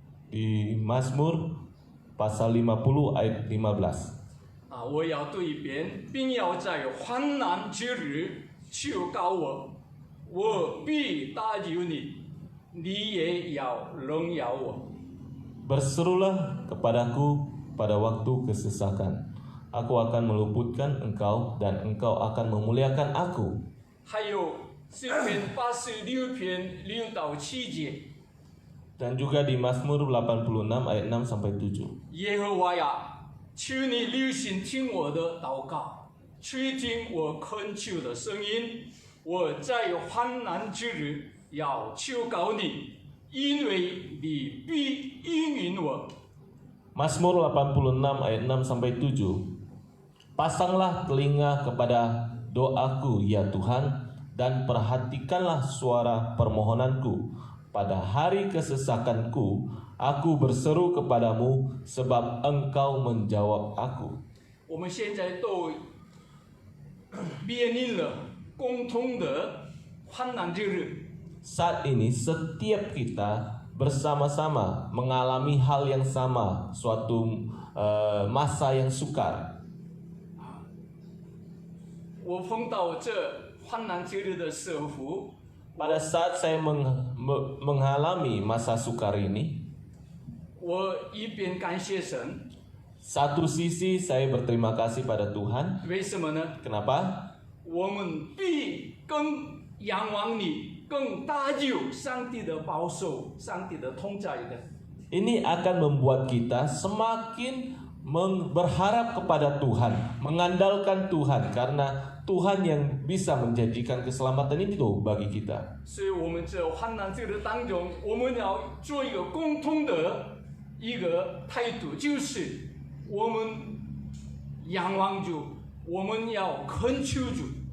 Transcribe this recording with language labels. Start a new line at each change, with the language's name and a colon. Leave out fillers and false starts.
Indonesian: Di Mazmur pasal 50 ayat 15.
Chinese: 我要读一遍，并要在患难之日求告我，我必搭救你，你也要荣耀我。
Indonesian: Berserulah kepadaku pada waktu kesesakan. Aku akan meluputkan engkau dan engkau akan memuliakan aku.
Chinese: 还有诗篇86篇6到7节，
Indonesian: Dan juga di Mazmur 86 ayat 6 sampai 7.
Chinese: 耶和华呀，求你留心听我的祷告，垂听我恳求的声音，我在患难之日要求告你，因为你必应允我。
Indonesian: Mazmur 86 ayat 6 sampai 7. Pasanglah telinga kepada doaku ya Tuhan, dan perhatikanlah suara permohonanku. Pada hari kesesakanku, aku berseru kepadamu sebab Engkau menjawab aku.
Chinese: 我们现在都面临了共同的患难之日，
Indonesian: Saat ini setiap kita bersama-sama mengalami hal yang sama, suatu masa yang sukar.
Chinese: 我碰到这患难之日的时候，
Indonesian: Pada saat saya mengalami masa sukar ini,
Chinese: 我一边感谢神，
Indonesian: satu sisi saya berterima kasih pada Tuhan.
Chinese: 为什么呢？
Indonesian: Kenapa?
Chinese: 我们必更仰望你，更大有上帝的保守、上帝的同在的。
Indonesian: Ini akan membuat kita semakin berharap kepada Tuhan, mengandalkan Tuhan, karena Tuhan yang bisa menjanjikan keselamatan itu bagi kita.
Chinese: 所以，我们这患难之日当中，我们要做一个共同的一个态度，就是我们仰望主，我们要恳求主。